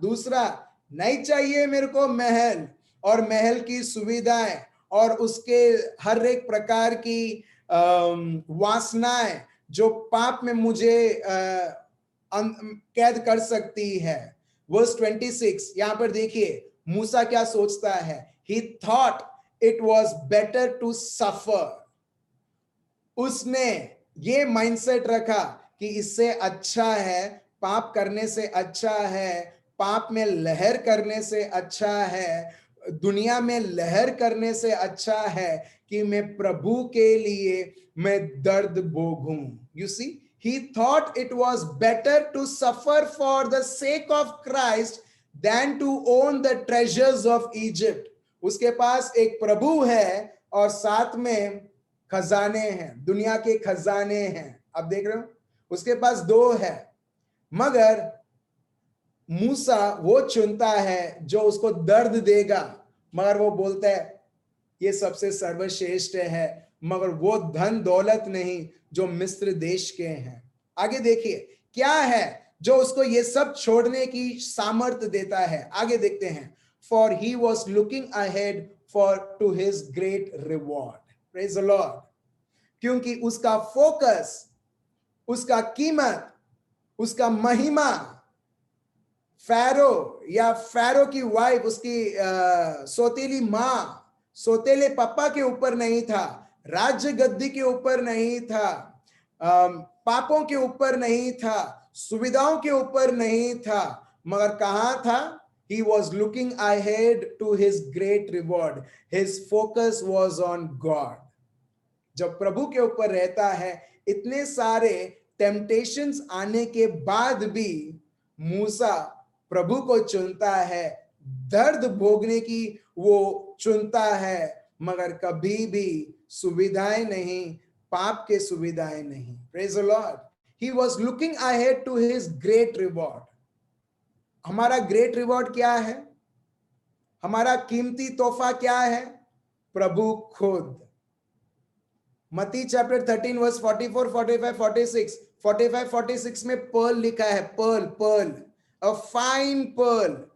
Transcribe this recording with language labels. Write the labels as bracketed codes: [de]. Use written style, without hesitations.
[hi] दूसरा, नहीं चाहिए मेरे को महल और महल की सुविधाएं और उसके हर एक प्रकार की वासनाएं जो पाप में मुझे कैद कर सकती है। वर्स 26 यहां पर देखिए मूसा क्या सोचता है। [en] He thought it was better to suffer. [hi] उसने ये माइंडसेट रखा कि इससे अच्छा है, पाप करने से अच्छा है, पाप में लहर करने से अच्छा है, दुनिया में लहर करने से अच्छा है कि मैं प्रभु के लिए मैं दर्द भोगूं। [en] You see, he thought it was better to suffer for the sake of Christ than to own the treasures of Egypt. [hi] उसके पास एक प्रभु है और साथ में खजाने हैं, दुनिया के खजाने हैं। आप देख रहे हो, उसके पास दो है, मगर मूसा वो चुनता है जो उसको दर्द देगा, मगर वो बोलता है ये सबसे सर्वश्रेष्ठ है, मगर वो धन दौलत नहीं जो मिस्र देश के हैं। आगे देखिए क्या है जो उसको ये सब छोड़ने की सामर्थ्य देता है। आगे देखते हैं। [en] For he was looking ahead to his great reward. Praise the Lord. [hi] क्योंकि उसका फोकस, उसका कीमत, उसका महिमा फैरो या फैरो की वाइफ, उसकी सौतेली माँ, सौतेले पापा के ऊपर नहीं था, राज्य गद्दी के ऊपर नहीं था, पापों के ऊपर नहीं था, सुविधाओं के ऊपर नहीं था, मगर कहां था? [en] He was looking ahead to his great reward. His focus was on God. [hi] जब प्रभु के ऊपर रहता है, इतने सारे टेम्पटेशंस आने के बाद भी मूसा प्रभु को चुनता है, दर्द भोगने की वो चुनता है, मगर कभी भी सुविधाएं नहीं, पाप के सुविधाएं नहीं। [en] Praise the Lord. He was looking ahead to his great reward. [hi] हमारा ग्रेट रिवॉर्ड क्या है? हमारा कीमती तोहफा क्या है? प्रभु खुद। मत्ती चैप्टर 13 वर्स 44, 45, 46, 45, 46 में पर्ल लिखा है, Perl, Perl, [en] A fine pearl.